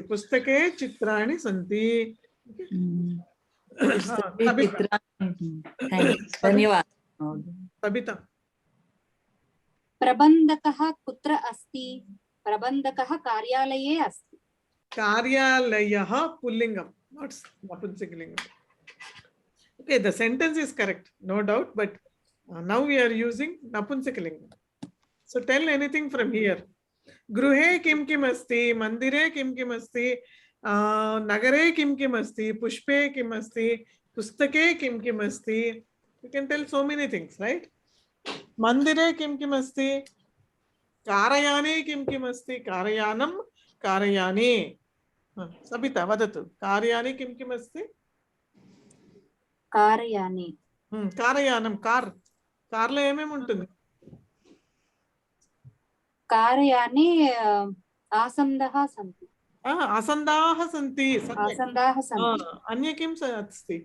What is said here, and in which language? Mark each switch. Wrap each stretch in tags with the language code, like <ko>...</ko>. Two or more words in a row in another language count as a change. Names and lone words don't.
<sa>पुस्तके चित्राणि सन्ति. धन्यवादः. सबिता. प्रबन्धकः कुत्र अस्ति? प्रबन्धकः कार्यालये अस्ति. कार्यालयः पुल्लिङ्गं,</sa> <en>not napunsakalingam. Okay, the sentence is correct, no doubt, but now we are using napunsakalingam. So tell anything from here.</en> <sa>गृहे किं किं अस्ति, मन्दिरे किं किं अस्ति, नगरे किं किं अस्ति, पुष्पे किं अस्ति, पुस्तके किं किं अस्ति.</sa> <en>You can tell so many things, right?</en> <sa>मन्दिरे किं किं अस्ति, कार्याने किं किं अस्ति, कार्यानम्, कार्याने. सबिता, वदतु. कार्याने किं किं अस्ति? कार्याने.</sa> <te>కార్యానం, కార్. కార్లో ఏమేమ్ ఉంటుంది?</te> <sa>कार्याने आसन्दाः सन्ति. आसन्दाः सन्ति. आसन्दाः सन्ति. अन्य किं अस्ति?</sa>